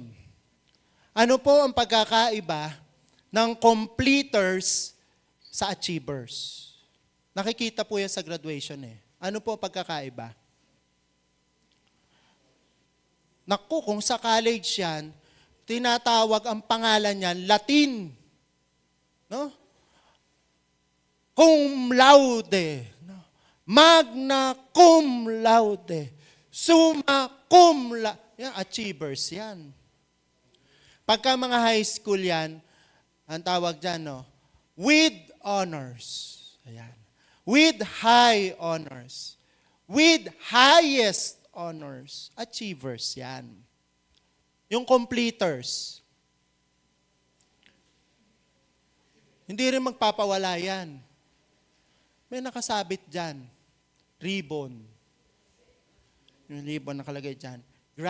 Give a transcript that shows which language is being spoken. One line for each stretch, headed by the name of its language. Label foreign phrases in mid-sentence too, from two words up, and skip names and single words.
Filipino: Ano po ang pagkakaiba ng completers sa achievers? Nakikita po yan sa graduation eh. Ano po ang pagkakaiba? Naku, kung sa college yan, tinatawag ang pangalan niyan, Latin. No?
Latin: Cum laude. No? Magna cum laude. Summa cum laude.
Filipino: Yan, achievers yan. Pagka mga high school yan, ang tawag dyan, no?
English: With honors. Ayan. With high honors. With highest honors. Achievers yan.
Filipino: Yung completers. Hindi rin magpapawala yan. May nakasabit dyan. Ribbon. Yung ribbon nakalagay dyan.